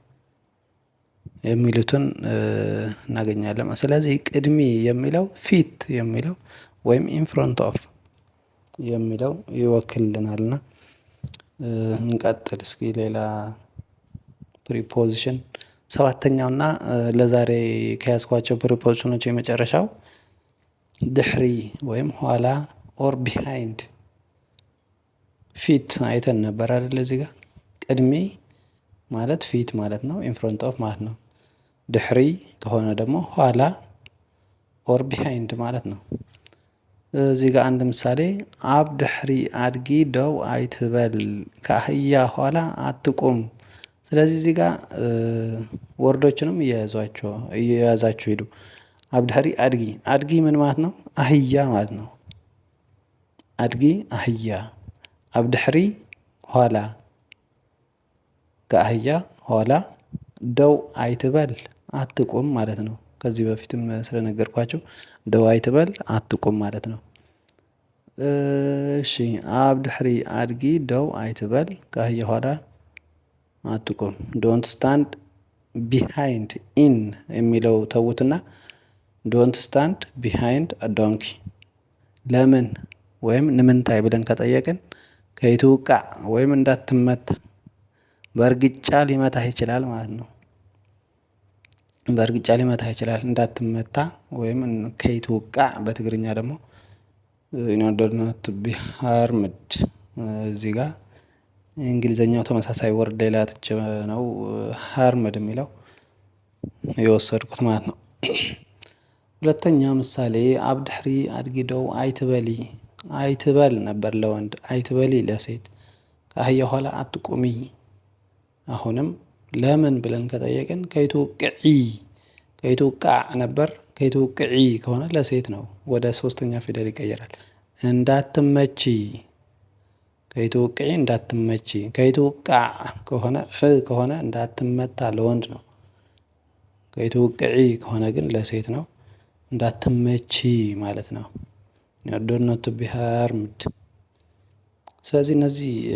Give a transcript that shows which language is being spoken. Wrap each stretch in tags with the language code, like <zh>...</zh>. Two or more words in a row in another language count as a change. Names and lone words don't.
<am>የሚሉትን እናገኛለን። ስለዚህ ቅድሚ የሚለው ፊት የሚለው ወይም</am> <en>in front of</en> <am>የሚለው ይወክልልናልና እንቀጥል እስኪ ሌላ ፕሪፖዚሽን ሰባተኛውና ለዛሬ ከያዝኳቸው ፕሪፖዚሽኖች የመጨረሻው ድሕሪ ወይም ኋላ</am> <en>or behind።</en> <am>ፊት አይተን ነበር አይደል? እዚህ ጋር ቅድሚ ማለት ፊት ማለት ነው፣</am> <en>in front of</en> <am>ማለት ነው። ድሕሪ ከሆነ ደግሞ ኋላ</am> <en>or behind</en> <am>ማለት ነው። እዚህ ጋር አንድ ምሳሌ</am> <ti>ኣብ ድሕሪ አድጊ ደው አይትበል፣</ti> <am>ከአህያ ኋላ አትቁም። ስለዚህ እዚህ ጋር ወርዶችንም እየያዛችሁ ሂዱ።</am> <ti>ኣብ ድሕሪ አድጊ፣</ti> <am>አድጊ ምን ማለት ነው? አህያ ማለት ነው። አድጊ አህያ።</am> <ti>ኣብ ድሕሪ</ti> <am>ኋላ፣ ከአህያ ኋላ</am> <ti>ደው አይትበል</ti> <am>አትቁም ማለት ነው። ከዚህ በፊትም ስለነገርኳቸው</am> <ti>ደው አይትበል</ti> <am>አትቁም ማለት ነው። እሺ</am> <ti>ኣብ ድሕሪ አድጊ ደው አይትበል</ti> <am>ከአህያ ኋላ አትቁም።</am> <en>don't stand behind in</en> <am>የሚለው ተዉትና</am> <en>don't stand behind donkey።</en> <am>ለምን ወይም ንምንታይ ብለን ከጠየቅን ከይትውቃዕ ወይም እንዳትመታ በእርግጫ ሊመታህ ይችላል ማለት ነው። በእርግጫ ሊመታህ ይችላል እንዳትመታ ወይም ከይትውቃዕ በትግርኛ ደግሞ</am> <en>in order not to be harmed።</en> <am>እዚህ ጋር እንግሊዘኛው ተመሳሳይ ወርድ ሌላ ትቼ ነው ሃርምድ የሚለው የወሰድኩት ማለት ነው። ሁለተኛ ምሳሌ</am> <ti>ኣብ ድሕሪ አድጊ ደው አይትበሊ።</ti> <am>አይትበል ነበር ለወንድ፣ አይትበሊ ለሴት። ከአህያ ኋላ አትቁሚ። አሁንም ለምን ብለን ከጠየቅን ከይትውቅዒ፣ ከይትውቃዕ ነበር። ከይትውቅዒ ከሆነ ለሴት ነው፣ ወደ ሶስተኛ ፊደል ይቀየራል። እንዳትመቺ፣ ከይትውቅዒ እንዳትመቺ። ከይትውቃዕ ከሆነ ከሆነ እንዳትመታ ለወንድ ነው። ከይትውቅዒ ከሆነ ግን ለሴት ነው። እንዳትመቺ ማለት ነው።</am> <en>in order not to be harmed።</en> <am>ስለዚህ እነዚህ</am>